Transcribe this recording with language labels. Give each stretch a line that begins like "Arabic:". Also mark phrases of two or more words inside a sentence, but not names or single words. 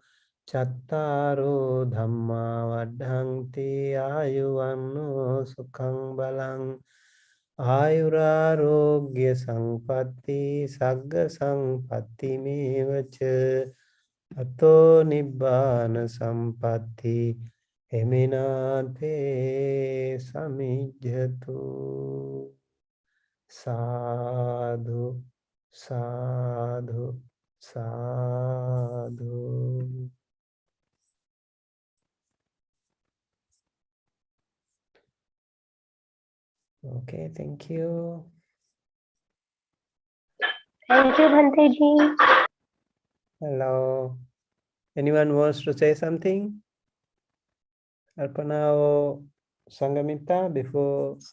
Pali: chattaro dhamma vaddhanti ayuvanno sukhang balang ayurarogya sampatti sagga sampatti mevacha ato nibbana sampatti eminate samijjatu. Sadhu, sadhu, sadhu.
English: Okay, thank you. Thank you, Bhante Ji. Hello. Anyone wants to say something? Arpana or Sangamita before?